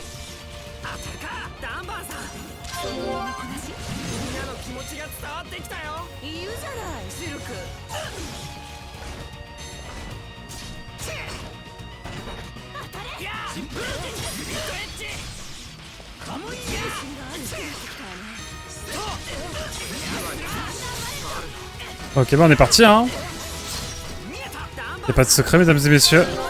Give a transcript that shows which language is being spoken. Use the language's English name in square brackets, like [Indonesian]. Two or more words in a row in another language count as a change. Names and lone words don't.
[Japanese] 当たるか、ダンバーさん。みんなの気持ちが伝わってきたよ。いるじゃないシルク。当たれ。やー。ビットエッジ。 [French] Ok, bah on est parti, hein. Y'a pas de secret, mesdames et messieurs.